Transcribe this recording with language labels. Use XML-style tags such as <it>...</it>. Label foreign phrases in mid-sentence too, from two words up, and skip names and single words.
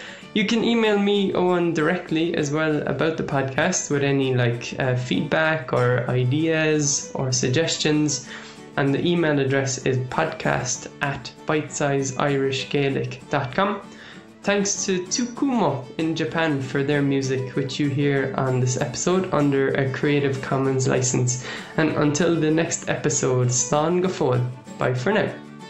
<en>You can email me, Owen, directly as well about the podcast with any feedback or ideas or suggestions. And the email address is podcast@bitesizeirishgaelic.com. Thanks to Tsukumo in Japan for their music, which you hear on this episode under a Creative Commons license. And until the next episode,</en> <ga>Slán go fóill.</ga> <en>Bye for now.</en>